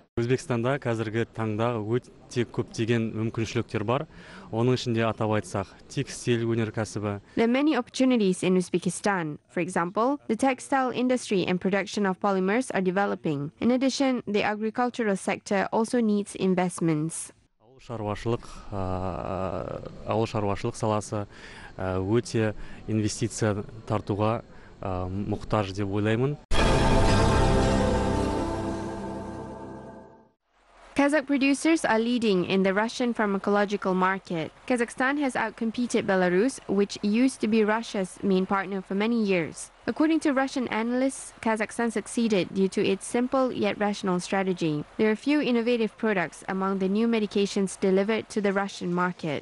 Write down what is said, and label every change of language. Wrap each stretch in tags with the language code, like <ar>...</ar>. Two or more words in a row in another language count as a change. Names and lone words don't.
<kk>Өзбекстанда қазіргі таңда өте көптеген мүмкіншіліктер бар. Оның ішінде атап айтсақ, текстиль өнеркәсібі.</kk> <en>There are many opportunities in Uzbekistan. For example, the textile industry and production of polymers are developing. In addition, the agricultural sector also needs investments.</en> <kk>Ауыл шаруашылық саласы өте инвестиция тартуға мұқтаж деп ойлаймын.</kk> <en>Kazakh producers are leading in the Russian pharmacological market. Kazakhstan has outcompeted Belarus, which used to be Russia's main partner for many years. According to Russian analysts, Kazakhstan succeeded due to its simple yet rational strategy. There are few innovative products among the new medications delivered to the Russian market.</en>